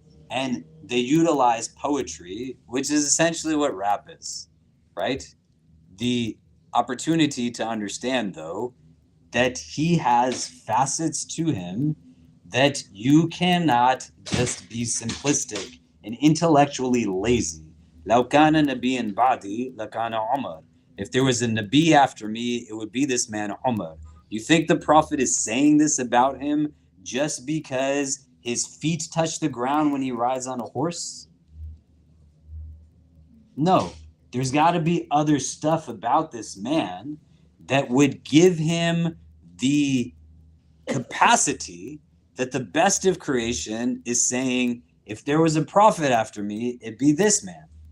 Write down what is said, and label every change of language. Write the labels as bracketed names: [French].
[English] And they utilized poetry, which is essentially what rap is, right? The opportunity to understand, though, that he has facets to him that you cannot just be simplistic and intellectually lazy. [Arabic] لو كان نبيا بعدي لكان عمر. [English] If there was a Nabi after me, it would be this man Umar. You think the Prophet is saying this about him just because his feet touch the ground when he rides on a horse? No, there's got to be other stuff about this man that would give him the capacity that the best of creation is saying, if there was a prophet after me, it'd be this man.